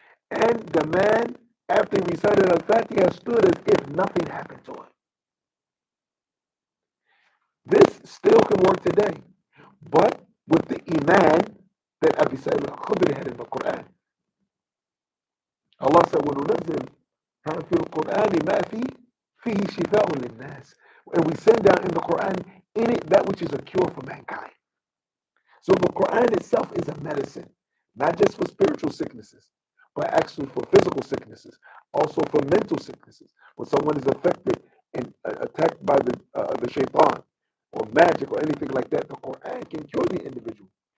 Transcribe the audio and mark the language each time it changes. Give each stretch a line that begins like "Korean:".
English: And the man, after he recited Al-Fatiha, stood as if nothing happened to him. This still can work today, but with the iman that Abi Sa'id al-Khudri had in the Quran. Allah said,
Arabic: وَنُنَزِّلْ فِي الْقُرْآنِ مَا فِيهِ شِفَاءٌ لِلنَّاسِ.
English: And we send down in the Quran in it that which is a cure for mankind. So the Quran itself is a medicine, not just for spiritual sicknesses, but actually for physical sicknesses, also for mental sicknesses. When someone is affected and attacked by the shaitan or magic or anything like that, the Quran can cure the individual.